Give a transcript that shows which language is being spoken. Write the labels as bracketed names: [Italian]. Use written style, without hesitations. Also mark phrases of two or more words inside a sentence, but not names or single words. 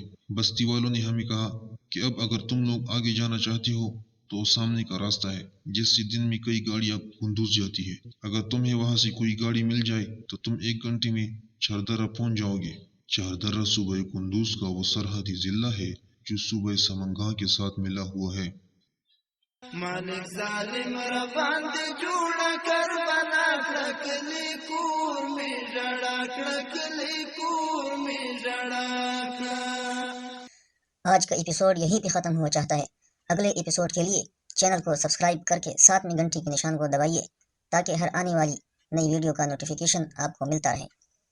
[Urdu] بستی والوں نے ہمیں کہا کہ اب اگر تم لوگ آگے جانا چاہتے ہو تو سامنے کا راستہ ہے جس سے دن میں کئی گاڑیاں قندوز جاتی ہے۔ اگر تمہیں وہاں سے کوئی گاڑی مل جائے تو تم 1 گھنٹے میں چہردرہ پہنچ جاؤ گے۔ چہردرہ صوبہ قندوز کا وہ سرحدی ضلع ہے جو صوبہ سمنگاں کے ساتھ ملا ہوا ہے۔ [Pashto] مالک ظالم را باندې جوړه کر بنا کړکلی کور می ژړا کړکلی کور می ژړا کړه۔ [Urdu] آج کا ایپیسوڈ یہیں پہ ختم ہوا چاہتا ہے۔ اگلے ایپیسوڈ کے لیے چینل کو سبسکرائب کر کے ساتھ میں گھنٹی کے نشان کو دبائیے تاکہ ہر آنے والی نئی ویڈیو کا نوٹیفیکیشن آپ کو ملتا رہے۔